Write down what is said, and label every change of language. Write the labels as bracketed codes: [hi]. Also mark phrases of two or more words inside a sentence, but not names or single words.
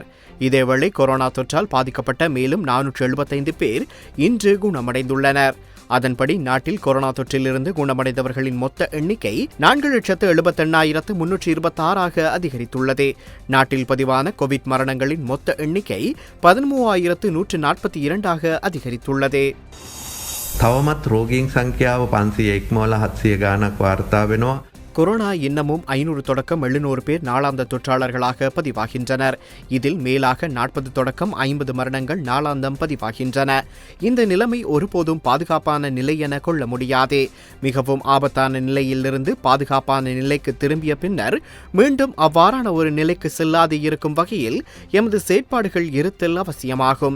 [ta] இதேவேளை கொரோனா தொற்றால் பாதிக்கப்பட்ட மேலும் 475 பேர் இன்று குணமடைந்துள்ளனர். அதன்படி நாட்டில் கொரோனா தொற்றிலிருந்து குணமடைந்தவர்களின் மொத்த எண்ணிக்கை 4,78,326 அதிகரித்துள்ளது. நாட்டில் பதிவான கோவிட் மரணங்களின் மொத்த எண்ணிக்கை 13,142 அதிகரித்துள்ளது. [si] තවමත් රෝගීන් සංඛ්‍යාව 500 ඉක්මවලා 700 ගානක් වාර්තා වෙනවා. [ta] கொரோனா இன்னமும் 500 தொடக்கம் 700 பேர் நாளாந்த தொற்றாளர்களாக பதிவாகின்றனர். இதில் மேலாக 40 தொடக்கம் 50 மரணங்கள் நாளாந்தம் பதிவாகின்றன. இந்த நிலைமை ஒருபோதும் பாதுகாப்பான நிலை என கொள்ள முடியாது. மிகவும் ஆபத்தான நிலையிலிருந்து பாதுகாப்பான நிலைக்கு திரும்பிய பின்னர் மீண்டும் அவ்வாறான ஒரு நிலைக்கு செல்லாது இருக்கும் வகையில் எமது செயற்பாடுகள் இருத்தல் அவசியமாகும்.